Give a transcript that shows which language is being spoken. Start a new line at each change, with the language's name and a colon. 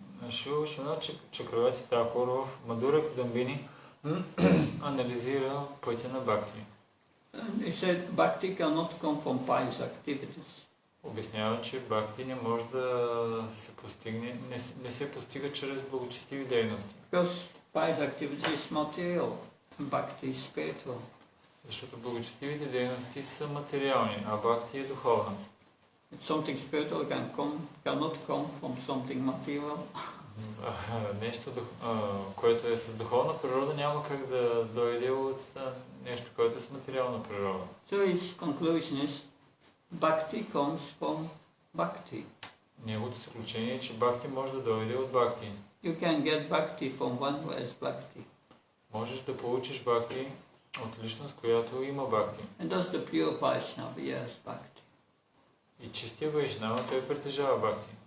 Bulgarian: Шрила Вишванат Чакраварти Тхакур в Мадура Кадамбини анализира пътя на Бхакти.
English: He said bhakti cannot come from pious activities.
Bulgarian: Обяснява, че Бхакти не може да се постигне, не се постига чрез благочестиви дейности.
English: Because pious activity is material and bhakti is spiritual.
Bulgarian: Защото благочестивите дейности са материални, а Бхакти е духовна.
English: Something spiritual cannot come from something material.
Bulgarian: Нещо, което е с духовна природа, няма как да дойде от нещо, което е с материална природа.
English: So his conclusion is bhakti comes from bhakti.
Bulgarian: Неговото заключение е, че Бхакти може да дойде от Бхакти.
English: You can get bhakti from one who has bhakti.
Bulgarian: Можеш да получиш Бхакти от личност, която има Бхакти.
English: And thus the pure Vaishnava has bhakti.
Bulgarian: И чистия Вайшнава, той притежава Бхакти.